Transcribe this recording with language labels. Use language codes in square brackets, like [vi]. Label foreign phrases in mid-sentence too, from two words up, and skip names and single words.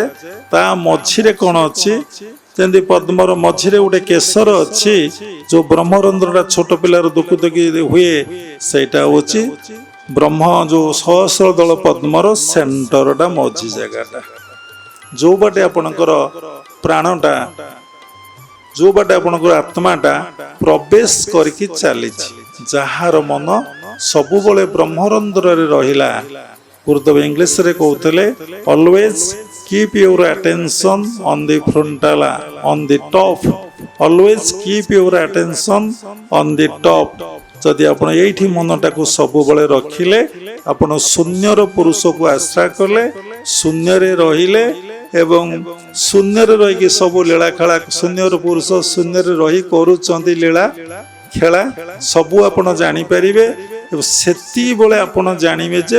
[or] ତା ମଝିରେ କ'ଣ ଅଛି, ଯେମିତି ପଦ୍ମର ମଝିରେ ଗୋଟେ କେଶର ଅଛି, ଯୋଉ ବ୍ରହ୍ମରନ୍ଧ୍ରଟା ଛୋଟ ପିଲାର ଦୁଃଖ ଦୁଃଖି ହୁଏ, ସେଇଟା ହଉଛି ବ୍ରହ୍ମ, ଯୋଉ ସହସ୍ର ଦଳ ପଦ୍ମର ସେଣ୍ଟରଟା, ମଝି ଜାଗାଟା, ଯୋଉ ବାଟେ ଆପଣଙ୍କର ପ୍ରାଣଟା, ଯୋଉ ବାଟେ ଆପଣଙ୍କର ଆତ୍ମାଟା ପ୍ରବେଶ କରିକି ଚାଲିଛି। ଯାହାର ମନ ସବୁବେଳେ ବ୍ରହ୍ମରନ୍ଧ୍ରରେ ରହିଲା, ଗୁରୁଦେବ ଇଂଲିଶ ରେ କହନ୍ତି [en] always keep your attention on the frontal on the top always keep your attention on the top [or] ଯଦି ଆପଣ ଏଠି ମନଟା କୁ ସବୁ ବେଳେ ରଖିଲେ ଆପଣ ଶୂନ୍ୟର ପୁରୁଷ କୁ ଆଶ୍ରା କଲେ ଶୂନ୍ୟ ରେ ରହିଲେ ଏବଂ ଶୂନ୍ୟ ରେ ରହି କି ସବୁ ଲୀଳା ଖେଳା ଶୂନ୍ୟର ପୁରୁଷ ଶୂନ୍ୟ ରେ ରହି କରୁଛନ୍ତି ଲୀଳା ଖେଳା ସବୁ ଆପଣ ଜାଣି ପାରିବେ ସେତି ବେଳେ ଆପଣ ଜାଣିବେ ଯେ